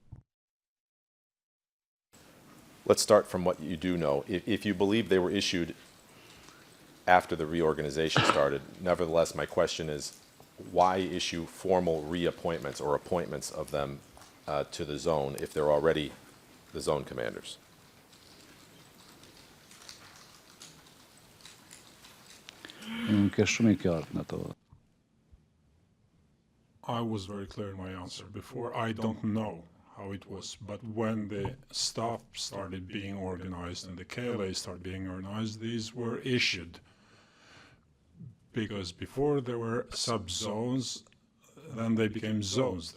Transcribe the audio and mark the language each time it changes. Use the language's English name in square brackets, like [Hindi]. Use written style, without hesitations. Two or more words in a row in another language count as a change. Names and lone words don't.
[English] Let's start from what you do know. If you believe they were issued after the reorganization started, nevertheless, my question is, why issue formal reappointments or appointments of them to the zone if they're already the zone commanders? [Albanian] nuk është shumë i qartë në ato. [English] I was very clear in my answer before. I don't know how it was, but when the staff started being organized and the KLA started being organized, these were issued. Because before there were sub-zones, then they became zones.